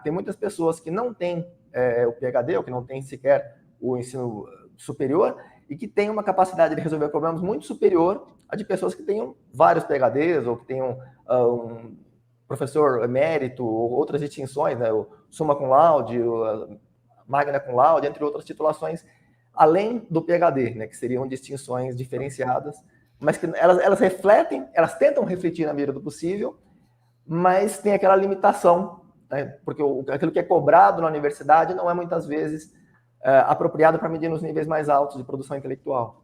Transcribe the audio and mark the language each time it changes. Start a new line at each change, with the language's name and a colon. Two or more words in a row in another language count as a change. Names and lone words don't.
Portuguese: Tem muitas pessoas que não têm o PhD, ou que não têm sequer o ensino superior, e que têm uma capacidade de resolver problemas muito superior à de pessoas que tenham vários PhDs, ou que tenham um professor emérito, ou outras distinções, né?
Latin: O summa cum laude, o magna cum laude,
Portuguese: entre outras titulações, além do PhD, né? Que seriam distinções diferenciadas, mas que elas refletem, elas tentam refletir na medida do possível, mas tem aquela limitação, né? Porque aquilo que é cobrado na universidade não é muitas vezes apropriado para medir nos níveis mais altos de produção intelectual.